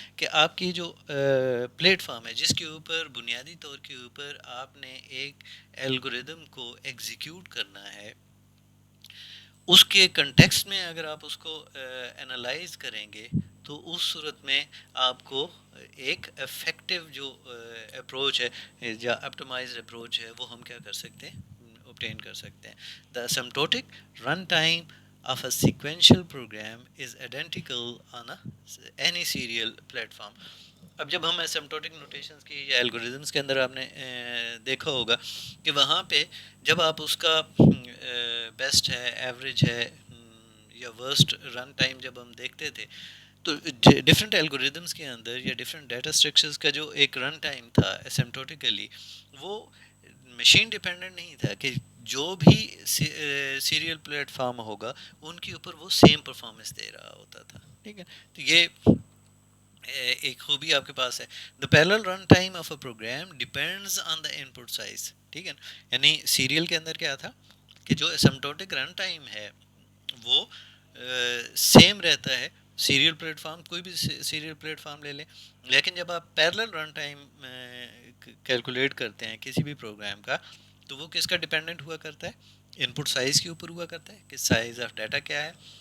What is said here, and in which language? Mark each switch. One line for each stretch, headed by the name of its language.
Urdu: کہ آپ کی جو پلیٹ فارم ہے جس کے اوپر بنیادی طور کے اوپر آپ نے ایک الگوریدم کو ایگزیکیوٹ کرنا ہے، اس کے کنٹیکسٹ میں اگر آپ اس کو انالائز کریں گے تو اس صورت میں آپ کو ایک افیکٹو جو اپروچ ہے یا اپٹمائزڈ اپروچ ہے وہ ہم کیا کر سکتے ہیں، obtain کر سکتے ہیں.
English: The asymptotic runtime of a sequential program is identical on any serial platform.
Urdu: اب جب ہم اسمپٹوٹک نوٹیشنز کی یا الگوریدمس کے اندر آپ نے دیکھا ہوگا کہ وہاں پہ جب آپ اس کا بیسٹ ہے، ایوریج ہے، یا ورسٹ رن ٹائم جب ہم دیکھتے تھے تو ڈفرینٹ الگوریدمس کے اندر یا ڈفرینٹ ڈیٹا اسٹرکچرز کا جو ایک رن ٹائم تھا اسمپٹوٹیکلی وہ مشین ڈیپینڈنٹ نہیں تھا کہ جو بھی سیریل پلیٹ فارم ہوگا ان کے اوپر وہ سیم پرفارمنس دے رہا ہوتا تھا. ٹھیک ہے، تو یہ ایک خوبی آپ کے پاس ہے.
English: The parallel run time of a program depends on the input size.
Urdu: ٹھیک ہے، یعنی سیریل کے اندر کیا تھا کہ جو اسمپٹوٹک رن ٹائم ہے وہ سیم رہتا ہے. سیریل پلیٹ فارم کوئی بھی سیریل پلیٹ فارم لے لیں، لیکن جب آپ پیرلل رن ٹائم کیلکولیٹ کرتے ہیں کسی بھی پروگرام کا تو وہ کس کا ڈیپینڈنٹ ہوا کرتا ہے، ان پٹ سائز کے اوپر ہوا کرتا ہے کہ سائز آف ڈیٹا کیا ہے.